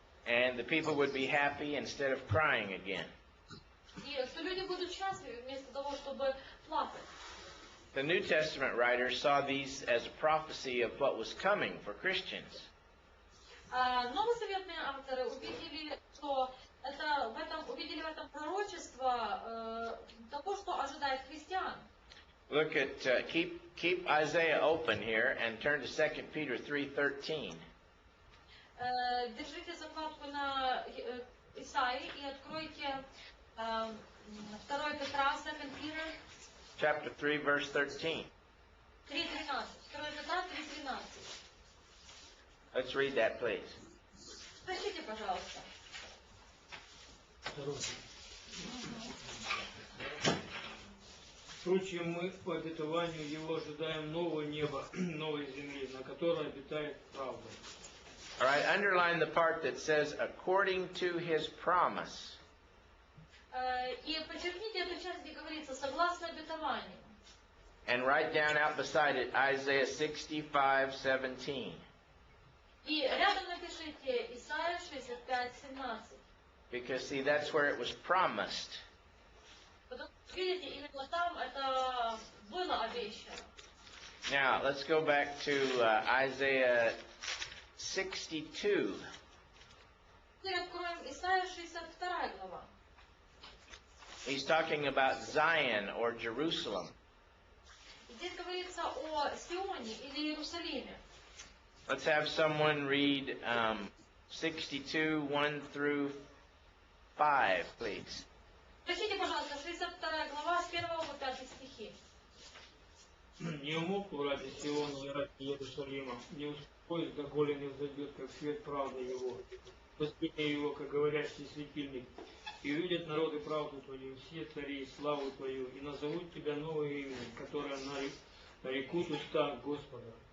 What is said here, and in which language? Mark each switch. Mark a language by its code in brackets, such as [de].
[en] And the people would be happy instead of crying again. [ru] И что люди будут счастливы вместо того, чтобы плакать. [en] The New Testament writers saw these as a prophecy of what was coming for Christians. [ru] Новозаветные авторы увидели, что увидели в этом пророчество того, что ожидает христиан. [en] Look at keep Isaiah open here and turn to 2 Peter 3:13. [ru] Держите закладку на Исаии и откройте 2 Петра, [en] 2 Peter. Chapter 3, verse 13. [ru] 3:13. 2 Петра 3:13. [en] Let's read that, please. [ru] Прочтите, пожалуйста. Впрочем, мы по обетованию Его ожидаем нового неба, новой земли, на которой обитает правда. [en] All right, underline the part that says, according to His promise. [ru] И подчеркните эту часть, где говорится, согласно обетованию. [en] And write down out beside it Isaiah 65:17. [ru] И рядом напишите Исайя 65:17. [en] Because, see, that's where it was promised. [ru] Потому что, видите, именно там это было обещано. [en] Now, let's go back to Isaiah 62. [ru] Теперь откроем Исайя 62 глава. [en] He's talking about Zion or Jerusalem. [ru] Здесь говорится о Сионе или Иерусалиме. [en] Let's have someone read 62, 1 through 5, please. [ru] Прочтите, пожалуйста, 62 глава с 1 по 5 стихи. Не умолкну ради Сиона и ради Иерусалима, не успокоюсь, доколе не взойдет, как свет правды Его. Воспитание Его, как говорящий светильник. И увидят народы правду Твою, все цари славу Твою, и назовут Тебя новое имя, которое нарекут уста Господа.